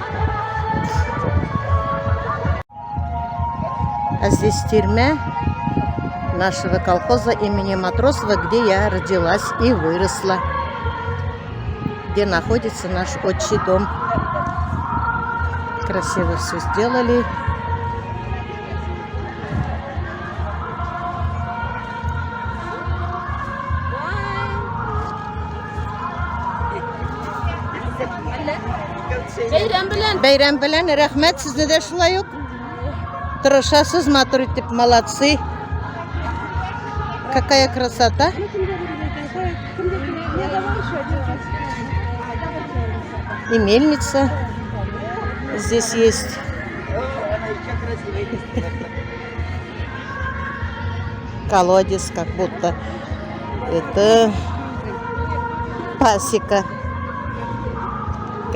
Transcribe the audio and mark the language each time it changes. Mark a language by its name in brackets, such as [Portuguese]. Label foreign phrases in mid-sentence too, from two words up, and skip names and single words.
[Russian] А здесь тюрьма нашего колхоза имени Матросова, где я родилась и выросла. Где находится наш отчий дом. Красиво все сделали. [Tatar] Бәйрәм белән, рәхмәт, сезне дә шулай ук. Тырышасыз, матур итеп, [Russian] молодцы. Какая красота. И мельница здесь есть. Колодец, как будто это пасека.